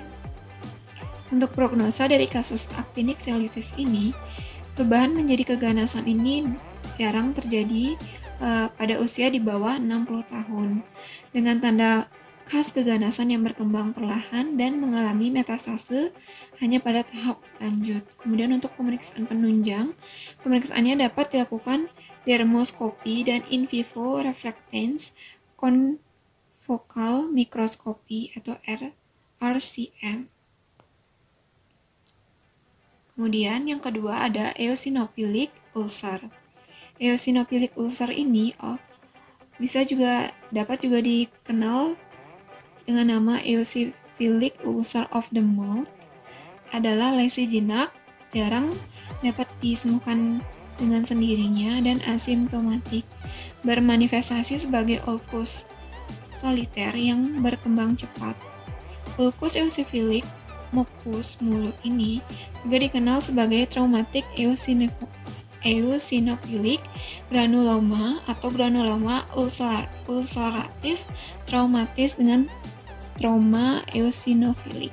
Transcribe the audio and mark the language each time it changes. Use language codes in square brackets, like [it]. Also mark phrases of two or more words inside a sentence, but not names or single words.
[id] Untuk prognosa dari kasus [en] actinic cellitis [id] ini, perubahan menjadi keganasan ini jarang terjadi pada usia di bawah 60 tahun, dengan tanda khas keganasan yang berkembang perlahan dan mengalami metastase hanya pada tahap lanjut. Kemudian untuk pemeriksaan penunjang, pemeriksaannya dapat dilakukan dermoskopi dan [en] in vivo reflectance confocal microscopy [id] atau RCM. Kemudian yang kedua ada [en] eosinophilic ulcer. Eosinophilic ulcer [id] ini dapat juga dikenal dengan nama [en] eosinophilic ulcer of the mouth, [id] adalah lesi jinak, jarang dapat disembuhkan dengan sendirinya dan asimptomatik, bermanifestasi sebagai ulkus soliter yang berkembang cepat. Ulkus eosinophilic mukus mulut ini juga dikenal sebagai [en] traumatic eosinophilic granuloma [id] atau granuloma ulceratif traumatis dengan stroma eosinophilic.